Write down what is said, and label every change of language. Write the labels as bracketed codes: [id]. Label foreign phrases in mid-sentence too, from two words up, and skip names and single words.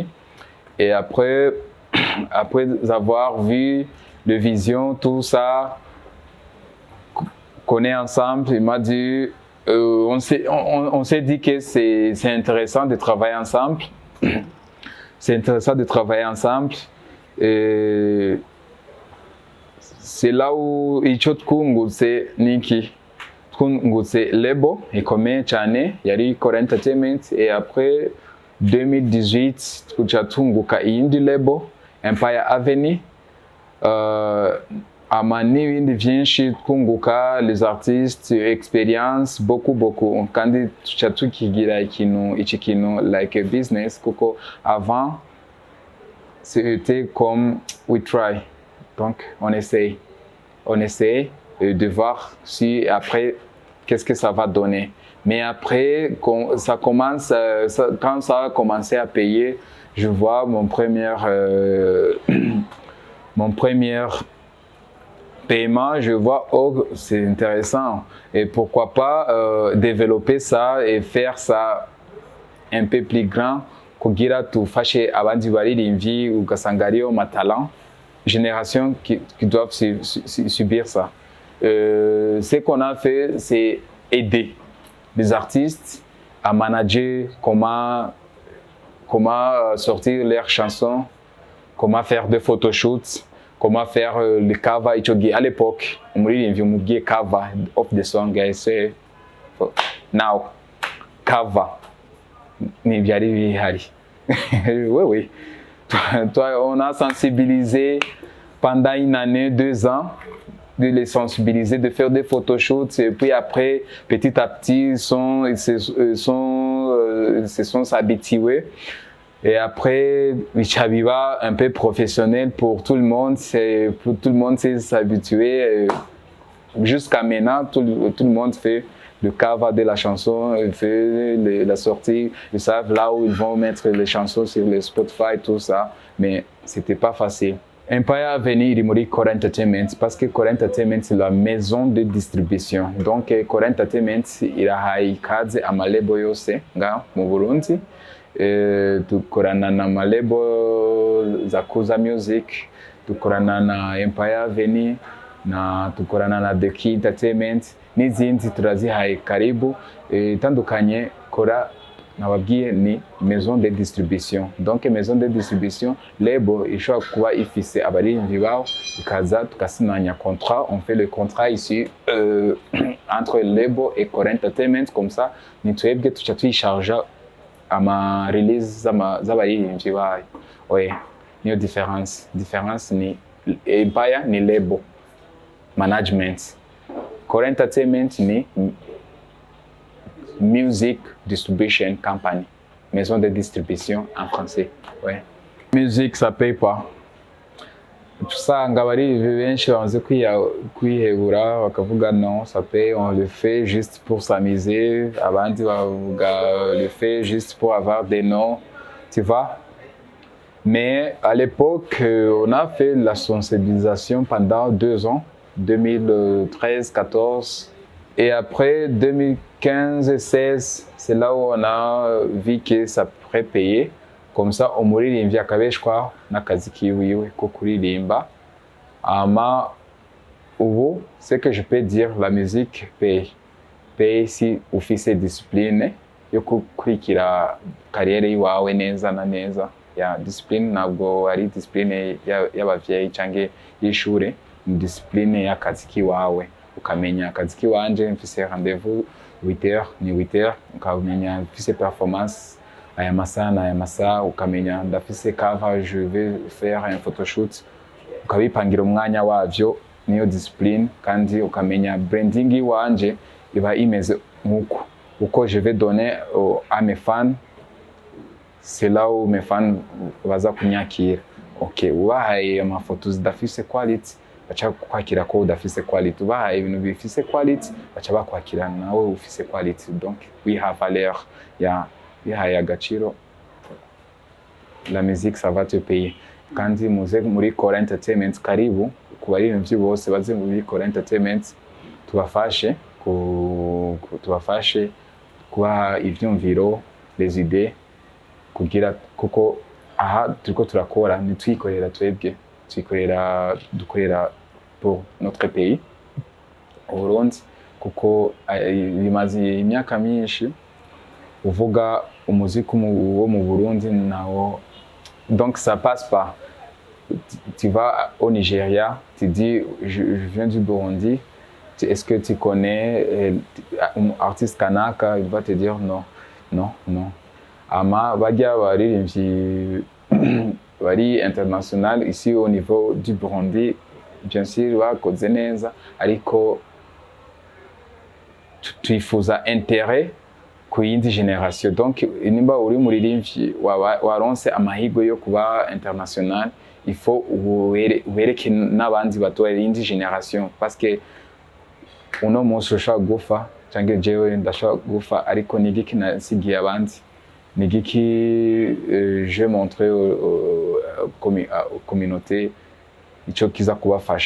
[fr] Et après avoir vu le vision, tout ça, qu'on est ensemble, il m'a dit, on s'est dit que c'est intéressant de travailler ensemble. C'est intéressant de travailler ensemble. Et c'est là où [rn] ico twungutse niki twungutse lebo ikomeye cyane yari Kora Entertainment. [fr] Et après [rn] 2018 tuja tunguka iyindi lebo Empire Avenue, ama n'ibindi byinshi twunguka [fr] les artistes, expérience beaucoup [rn] kandi tuja tukigira iki kintu [en] like a business [rn] kuko [fr] avant c'était comme [en] we try, [fr] donc on essaye de voir si après qu'est-ce que ça va donner. Mais après, quand ça a commencé à payer, je vois mon premier paiement, je vois, oh, c'est intéressant. Et pourquoi pas développer ça et faire ça un peu plus grand, [rn] kugira tufashe abandi baririmbyi ugasanga ariyo matalent [fr] génération qui doivent subir ça. Ce qu'on a fait, c'est aider les artistes à manager comment sortir leurs chansons, comment faire des photoshoots, comment faire le cover. À l'époque, on m'a dit [en] cover of the song, I say now cover. [rn] Ni byari bihari. [fr] Oui. Toi, on a sensibilisé pendant une année, 2 ans, de les sensibiliser, de faire des photoshoots. Et puis après, petit à petit, ils se sont habitués. Et après, Chabiba, un peu professionnel pour tout le monde, s'est s'habituer. Jusqu'à maintenant, tout le monde fait le cover de la chanson, fait la sortie, ils savent là où ils vont mettre les chansons sur le Spotify, tout ça. Mais c'était pas facile. Empire Avenue iri Kora Entertainment parce que Kora Entertainment c'est la maison de distribution. [rn] Donc Kora Entertainment irahaye ikaze amalebo yose nga mu Burundi. Dukorana na malebo za Kuza Music, dukorana na Empire Avenue, dukorana na The Key Entertainment n'izindi turazihaye karibu. Itandukanye Kora nababwiye ni [fr] maison de distribution. Donc maison de distribution, [rn] lebo ishobora kuba ifise abaririmbyi bawo ikaza tugasinanya contrat. [fr] On fait le contrat ici entre lebo et Kora Entertainment, comme ça [rn] ni twebwe tuca tuyisharja ama release z'abaririmbyi bayo. [fr] Oui, [rn] niyo difference ni Empire ni lebo management, Kora Entertainment ni [en] Music Distribution Company, [fr] maison de distribution en français. Ouais. Musique, ça paye pas. Tout ça, [rn] ngabari benshi bamaze kwihebura bakavuga [fr] non, ça paye, on le fait juste pour s'amuser. [rn] Abandi bavuga [fr] le fait juste pour avoir des noms, tu vois. Mais à l'époque, on a fait la sensibilisation pendant 2 ans, 2013, 14. Et après 2015 et 16, c'est là où on a vu que ça pourrait payer. comme ça [rn] umuririmbyi akabeshwaho n'akazi kiwiwe ko kuririmba. Ama ubu [fr] ce que je peux dire, la musique paye si [rn] ufise discipline yo kukurikira kariyeri yawe neza na neza. Ya discipline ntabwo ari discipline y'abavyeyi canke y'ishure, ni discipline y'akazi kiwawe. Ukamenya akazi kiwanje mfise rendez-vous 8h ni 8h, ukamenya mfise performance aya masaha, ukamenya ndafise cover, [fr] je vais faire un photoshoot, [rn] ukabipangira umwanya wavyo, niyo discipline. Kandi ukamenya branding wanje iba imeze nkuko uko [fr] je vais donner à mes fans, c'est là où mes fans [rn] baza kunyakira. Okay, ubahaye amafoto zidafise quality bacha kwakira ko udafise quality, ubahaye ibintu bifise quality bacha bakwakira nawe ufise quality. Donc [en] we have [rn] valeur ya bihaye agaciro, [fr] la musique ça va te payer. [rn] Kandi muze muri Kora Entertainment, karibu kubaririmbyi bose baze muri Kora Entertainment, tubafashe kubaha ivyumviro, [fr] les idées, [rn] kugira kuko aha turiko turakora nitwikorera twebwe, dukorera [fr] pour notre pays [rn] Burundi, kuko bimaze imyaka myinshi uvuga umuziki wo mu Burundi nawo. [fr] Donc ça passe pas. Tu vas au Nigeria, tu dis je viens du Burundi, est-ce que tu connais un artiste kanaka? Il va te dire non. [rn] Ama bajya baririmbyi bari international [fr] ici au niveau du Burundi, bien sûr [rn] bakoze neza, ariko twifuza intérêt ku yindi generation. Donc nimba uri muririmbyi waronse amahirwe yo kuba international, [fr] il faut [rn] ubereke n'abandi bato yindi generation, [fr] parce que [rn] uno munsi ushaka gufa cyangwa jewe ndashaka gufa, ariko nigiki nasigiye abandi, nigiki [fr] je montrer aux communautés [rn] ico kiza kubafasha.